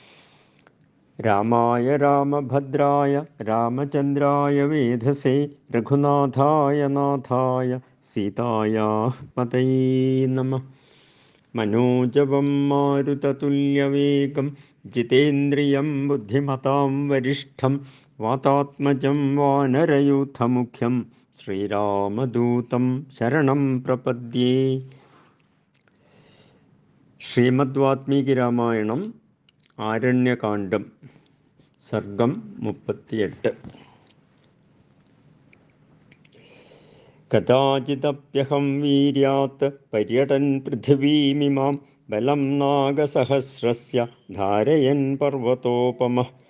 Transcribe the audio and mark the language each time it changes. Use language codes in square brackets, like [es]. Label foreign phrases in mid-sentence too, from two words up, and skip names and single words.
[sa] रामाय रामभद्राय रामचन्द्राय वेधसे रघुनाथाय नाथाय सीतायाः पतये नमः। मनोजवं मारुततुल्यवेगं जितेन्द्रियं बुद्धिमतां वरिष्ठं वातात्मजं वानरयूथमुख्यं श्रीरामदूतं शरणं प्रपद्ये। [ml] ശ്രീമദ്വാത്മീകിരാമായണം ആരണ്യകാണ്ഡം സർഗം 38. [sa] कथाचिदप्यहं वीर्यात् पर्यटन् पृथिवीमिमां बलं नागसहस्रस्य धारयन् पर्वतोपमः